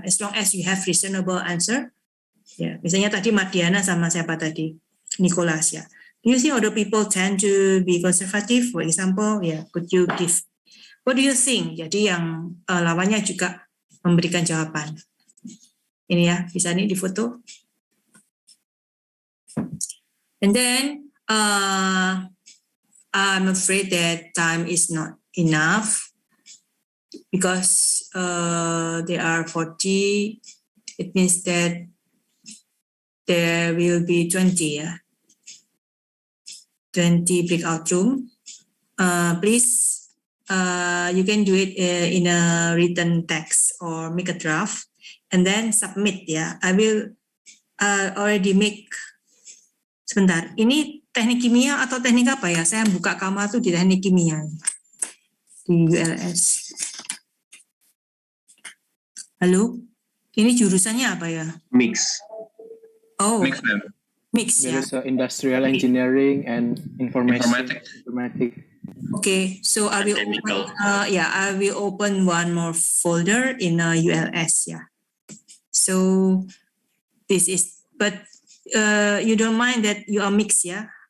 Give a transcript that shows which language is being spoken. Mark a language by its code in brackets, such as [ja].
[en] As long as you have reasonable answer. [id] Ya, misalnya tadi Madiana sama siapa tadi? [en] Nicholas ya. Do you think other people tend to be conservative? For example, ya, could you give? What do you think? [id] Jadi yang lawannya juga memberikan jawaban. Ini ya, bisa nih difoto. [en] And then I'm afraid that time is not enough because there are 40. It means that there will be 20, 20 breakout room. Please, you can do it in a written text or make a draft and then submit ya. I will already make. [id] Sebentar, ini teknik kimia atau teknik apa ya? Saya buka kamar tuh di teknik kimia di ULS. Halo, ini jurusannya apa ya? [en] Mix. Oh, Mix, ma'am. mix There ya. is industrial engineering and informatics. Okay, so I will open, I will open one more folder in ULS ya. So this is, but you don't mind that you are mix ya?